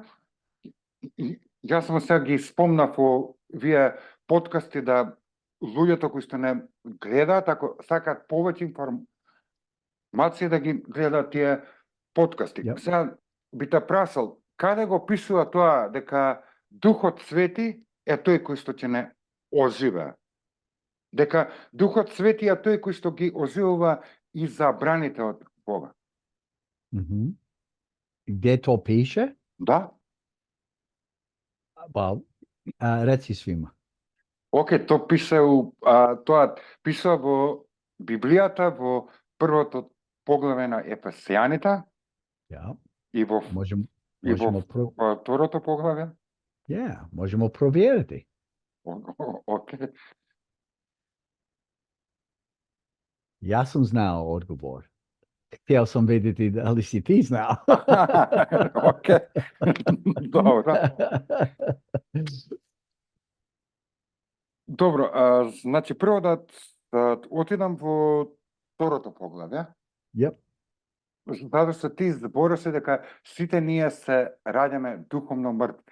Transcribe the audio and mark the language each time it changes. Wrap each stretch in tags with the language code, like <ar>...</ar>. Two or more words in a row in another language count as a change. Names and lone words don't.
<mk>Јас сам сега ги спомнав во вие подкасти да луѓето кои што не гледаат, ако сакаат повеќе информации да ги гледаат тие подкасти.</mk> <en>Yep.</en> <mk>Сега би те прашал, каде го пишува тоа дека Духот Свети е тој кој што ќе не оживее? Дека Духот Свети е тој кој што ги оживува и забраните од Бога.</mk> <hr>Gdje to piše?</hr> <mk>Да?</mk> <hr>Pa, reci svima.</hr> <mk>Оке, тоа пише тоа пише во Библијата во првото поглаве на Ефесијаните</mk> <hr>Ja.</hr> <mk>и во</mk> <hr>Možemo</hr> <mk>второто поглаве.</mk> <hr>možemo provjeriti.</hr> <mk>Оке.</mk> <hr>Ja sam znao odgovor. Htio sam vidjeti da li si ti znao.</hr> <mk>Оке. Добро. Добро, значи прво да отидам во второто поглавје.</mk> <en>Yep.</en> <mk>Затоа што ти збореше дека сите ние се раѓаме духовно мртви.</mk>